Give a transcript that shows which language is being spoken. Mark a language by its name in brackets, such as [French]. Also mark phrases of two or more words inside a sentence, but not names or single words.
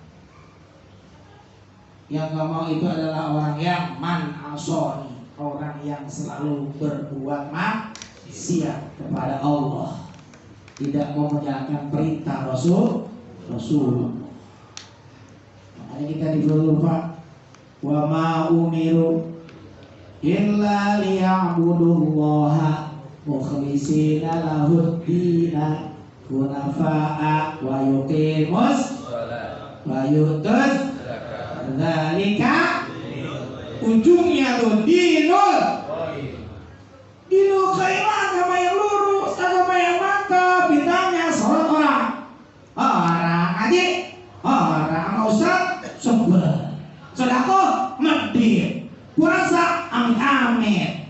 [Indonesian] Yang nggak mau itu adalah orang yang [Arabic] من عصاني, [Indonesian] orang yang selalu berbuat maksiat kepada Allah, tidak mau menjalankan perintah Rasulullah. Makanya kita disuruh Pak, [Arabic] وما أمروا إلا ليعبدوا الله مخلصين له الدين حنفاء ويقيموا ويؤتوا ذلك, [Indonesian] ujungnya tuh [Arabic] دين الخيران, [Indonesian] agama yang lurus, agama yang mantap. Ditanya sholat orang ngaji, orang sama ustaz sebelah, sedekah medit, puasa amit-amit.